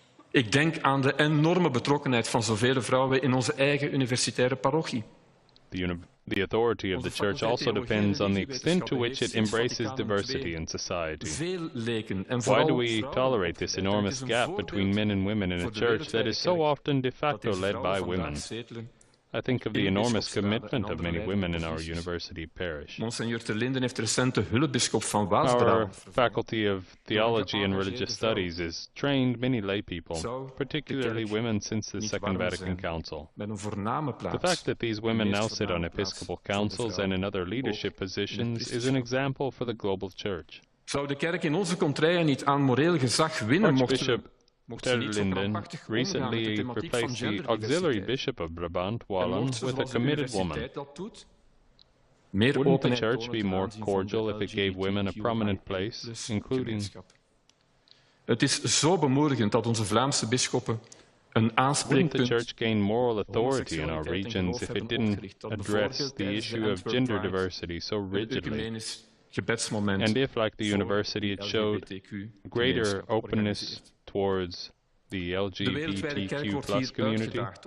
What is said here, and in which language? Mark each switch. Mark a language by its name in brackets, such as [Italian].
[Dutch] Ik denk aan de enorme betrokkenheid van zoveel vrouwen in onze eigen universitaire parochie. [English] The authority of the Church also depends on the extent to which it embraces diversity in society. Why do we tolerate this enormous gap between men and women in a Church that is so often de facto led by women? I think of the enormous commitment of many women in our university parish. Our Faculty of Theology and Religious Studies has trained many lay people, particularly women since the Second Vatican Council. The fact that these women now sit on episcopal councils and in other leadership positions is an example for the global Church. Archbishop Terlinden recently replaced the auxiliary bishop of Brabant-Wallon with a committed woman. Wouldn't the Church be more cordial if it gave women a prominent place, including... [Dutch] Het is zo bemoedigend dat onze Vlaamse bisschoppen een aanspreekpunt... [English] Wouldn't the Church gain moral authority in our regions if it didn't address the issue of gender diversity so rigidly? And if, like the university, it showed greater openness towards the LGBTQ plus community?